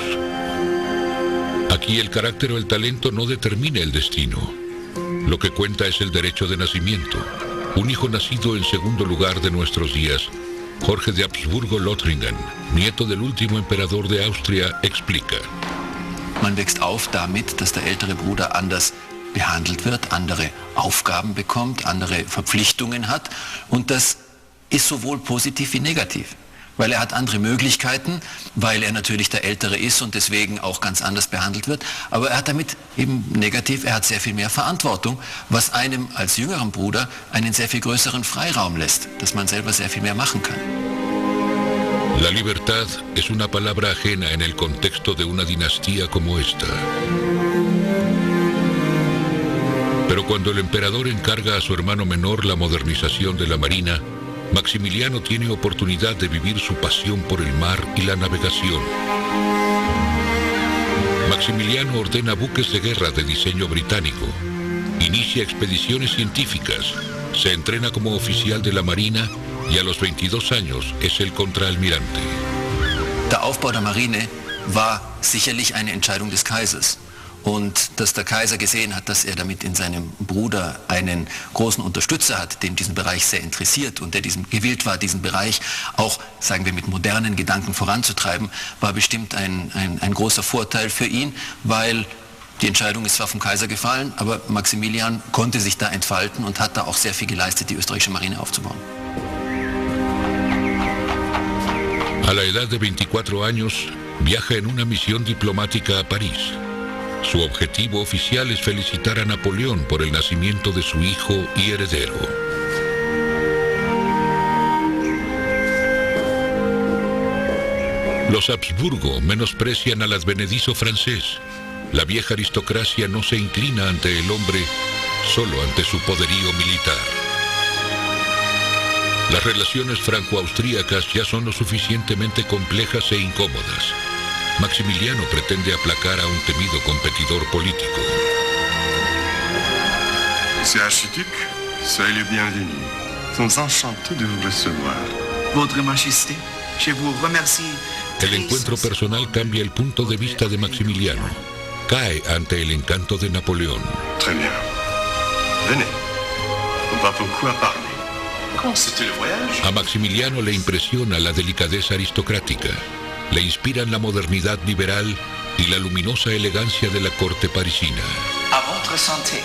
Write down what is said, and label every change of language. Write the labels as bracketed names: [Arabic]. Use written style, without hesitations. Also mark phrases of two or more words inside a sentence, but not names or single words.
[Spanish] Aquí el carácter o el talento no determina el destino. Lo que cuenta es el derecho de nacimiento. Un hijo nacido en segundo lugar de nuestros días, Jorge de Habsburgo-Lothringen, nieto del último emperador de Austria, explica. [German] Man wächst auf damit, dass der ältere Bruder anders behandelt wird, andere Aufgaben bekommt, andere Verpflichtungen hat, und das ist sowohl positiv wie negativ, weil er hat andere Möglichkeiten, weil er natürlich der Ältere ist und deswegen auch ganz anders behandelt wird, aber er hat damit eben negativ, er hat sehr viel mehr Verantwortung, was einem als jüngeren Bruder einen sehr viel größeren Freiraum lässt, dass man selber sehr viel mehr machen kann. [Spanish] La libertad es una palabra ajena en el contexto de una dinastía como esta. Pero cuando el emperador encarga a su hermano menor la modernización de la marina, Maximiliano tiene oportunidad de vivir su pasión por el mar y la navegación. Maximiliano ordena buques de guerra de diseño británico, inicia expediciones científicas, se entrena como oficial de la marina y a los 22 años es el contraalmirante. [German] Der Aufbau der Marine war sicherlich eine Entscheidung des Kaisers. und dass der Kaiser gesehen hat, dass er damit in seinem Bruder einen großen Unterstützer hat, dem diesen Bereich sehr interessiert und der gewillt war, diesen Bereich auch, sagen wir, mit modernen Gedanken voranzutreiben, war bestimmt ein großer Vorteil für ihn, weil die Entscheidung ist zwar vom Kaiser gefallen, aber Maximilian konnte sich da entfalten und hat da auch sehr viel geleistet, die österreichische Marine aufzubauen. [Spanish] A la edad de 24 años, viaja en una misión diplomática a París. Su objetivo oficial es felicitar a Napoleón por el nacimiento de su hijo y heredero. Los Habsburgo menosprecian al advenedizo francés. La vieja aristocracia no se inclina ante el hombre, solo ante su poderío militar. Las relaciones franco-austríacas ya son lo suficientemente complejas e incómodas. Maximiliano pretende aplacar a un temido competidor político. [French] Monsieur Archiduc, soyez le bienvenu. Nous sommes enchantés de vous recevoir. Votre Majesté, je vous remercie. [Spanish] El encuentro personal cambia el punto de vista de Maximiliano. Cae ante el encanto de Napoleón. [French] Très bien. Venez. On va beaucoup à parler. Comment c'était le voyage? [Spanish] A Maximiliano le impresiona la delicadeza aristocrática. Le inspiran la modernidad liberal y la luminosa elegancia de la corte parisina. [French] À votre santé.